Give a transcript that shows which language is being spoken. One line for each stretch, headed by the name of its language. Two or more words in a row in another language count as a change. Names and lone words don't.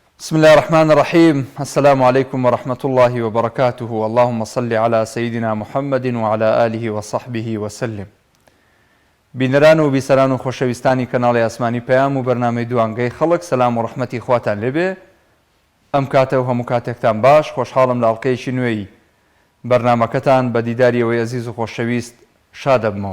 Arabic: بسم الله الرحمن الرحيم. السلام عليكم ورحمة الله وبركاته. اللهم صل على سيدنا محمد وعلى آله وصحبه وسلم.
Central Kurdish: بینەران و بیسەران و خۆشەویستانی کەناڵی ئاسمانی پەیام و بەرنامەی دوانگەی خەڵک، سەلام و ڕەحمەتی خواتان لێبێ. ئەم کاتە و هەموو کاتێکتان باش، خۆشحاڵم لە ئەڵقەیەکی نوێی بەرنامەکەتان بە دیداریەوەی ئەزیز و خۆشەویست شاد دەبمەوە.